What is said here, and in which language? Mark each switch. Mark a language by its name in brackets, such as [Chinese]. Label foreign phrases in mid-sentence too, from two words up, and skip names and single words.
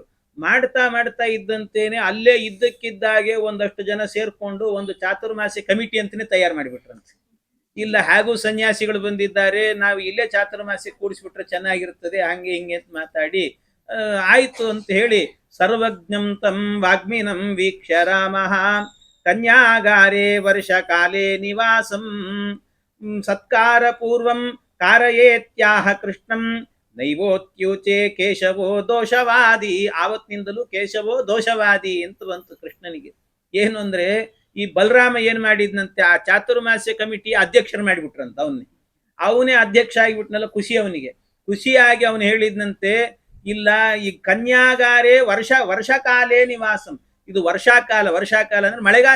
[Kannada] ಮಾಡ್ತಾ ಇದ್ದಂತೇನೆ ಅಲ್ಲೇ ಇದ್ದಕ್ಕಿದ್ದಾಗೆ ಒಂದಷ್ಟು ಜನ ಸೇರ್ಕೊಂಡು ಒಂದು ಚಾತುರ್ಮಾಸಿ ಕಮಿಟಿ ಅಂತಾನೆ ತಯಾರು ಮಾಡಿಬಿಟ್ರಂತೆ. ಇಲ್ಲ ಹಾಗೂ ಸನ್ಯಾಸಿಗಳು ಬಂದಿದ್ದಾರೆ, ನಾವು ಇಲ್ಲೇ ಚಾತುರ್ಮಾಸಿ ಕೂಡಿಸ್ಬಿಟ್ರೆ ಚೆನ್ನಾಗಿರ್ತದೆ ಹಂಗೆ ಹಿಂಗೆ ಅಂತ ಮಾತಾಡಿ ಆಯ್ತು ಅಂತ ಹೇಳಿ [Sanskrit] ಸರ್ವಜ್ಞಂ ತಂ ವಾಗ್ಮಿನಂ ವೀಕ್ಷ್ಯ ರಾಮಃ ಕನ್ಯಾಗಾರೇ ವರ್ಷ ಕಾಲೇ ನಿವಾಸಂ ಸತ್ಕಾರ ಪೂರ್ವಂ ಕಾರಯೇತ್ಯಾಹ ಕೃಷ್ಣಂ ನೈವೋತ್ಯುಚೆ ಕೇಶವೋ ದೋಷವಾದಿ. [Kannada] ಆವತ್ತಿನಿಂದಲೂ [Sanskrit] ಕೇಶವೋ ದೋಷವಾದಿ [Kannada] ಅಂತ ಬಂತು ಕೃಷ್ಣನಿಗೆ. ಏನು ಅಂದ್ರೆ ಈ ಬಲರಾಮ ಏನ್ ಮಾಡಿದ್ನಂತೆ, ಆ ಚಾತುರ್ಮಾಸ್ಯ ಕಮಿಟಿ ಅಧ್ಯಕ್ಷರು ಮಾಡಿಬಿಟ್ರಂತ. ಅವನೇ ಅಧ್ಯಕ್ಷ ಆಗಿಬಿಟ್ನಲ್ಲ, ಖುಷಿ ಅವನಿಗೆ. ಖುಷಿಯಾಗಿ ಅವನು ಹೇಳಿದ್ನಂತೆ, ಇಲ್ಲ ಈ [Sanskrit] ಕನ್ಯಾಗಾರೇ ವರ್ಷಕಾಲೇ ನಿವಾಸಂ, [Kannada] ಇದು ವರ್ಷಾಕಾಲ ಅಂದ್ರೆ ಮಳೆಗಾಲ.